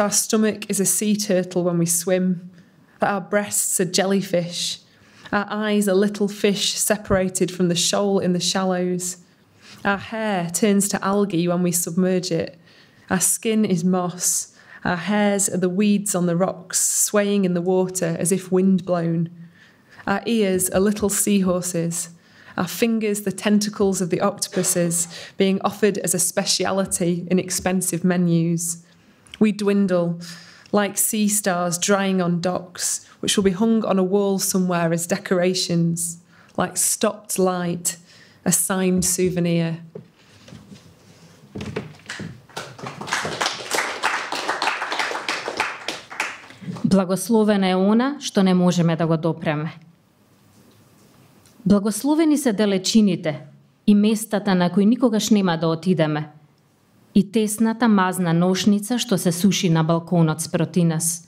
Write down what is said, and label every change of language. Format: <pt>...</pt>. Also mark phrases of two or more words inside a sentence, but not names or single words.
<en>our stomach is a sea turtle when we swim, that our breasts are jellyfish, our eyes are little fish separated from the shoal in the shallows, our hair turns to algae when we submerge it, our skin is moss, our hairs are the weeds on the rocks swaying in the water as if wind-blown, our ears are little seahorses, our fingers the tentacles of the octopuses being offered as a speciality in expensive menus. We dwindle like sea stars drying on docks, which will be hung on a wall somewhere as decorations, like stopped light, a signed souvenir.</en> <mk>Благословена е она што не можеме да го допреме. Благословени се далечините и местата на кои никогаш нема да отидеме, и тесната мазна ношница што се суши на балконот спроти нас.</mk>